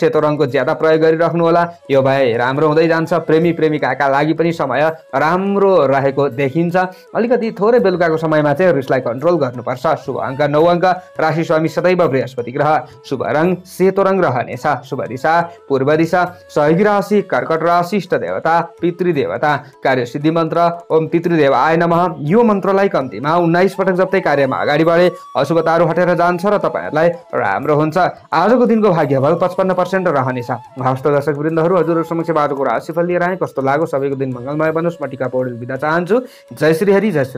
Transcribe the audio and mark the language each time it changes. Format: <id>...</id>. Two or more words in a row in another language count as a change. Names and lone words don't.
<ne>सेतो रङको ज्यादा प्रयोग गरिराख्नु होला, यो भए राम्रो हुँदै जान्छ। प्रेमी प्रेमिकाका लागि पनि समय राम्रो रहेको देखिन्छ। अलिकति थोरै बेलुकाको समयमा चाहिँ रिसलाई कन्ट्रोल गर्नुपर्छ। शुभ अङ्क 9 अङ्क, राशि स्वामी सदैव बृहस्पति ग्रह, शुभ रङ सेतो रङ रहनेछ, शुभ दिशा पूर्व दिशा, सहयोगी राशि कर्कट राशि, इष्ट देवता पितृदेवता, कार्यसिद्धि मन्त्र</ne> <sa>ओम पितृदेवाय नमः।</sa> <ne>यो मन्त्रलाई कम्तीमा 19 पटक जप्दै कार्यमा अगाडि बढे अशुभताहरू हटेर जान्छ र तपाईँहरूलाई राम्रो हुन्छ। आजको दिनको भाग्यफल 55% रहनेछ। हस्त दर्शक वृन्दहरू, हजुरहरू समक्ष आजको राशिफल लिएर आए, कस्तो लाग्यो? सबैको दिन मङ्गलमय बनोस्। म टिका पौडेल बिदा चाहन्छु। जय श्री हरि, जय श्री राम।</ne>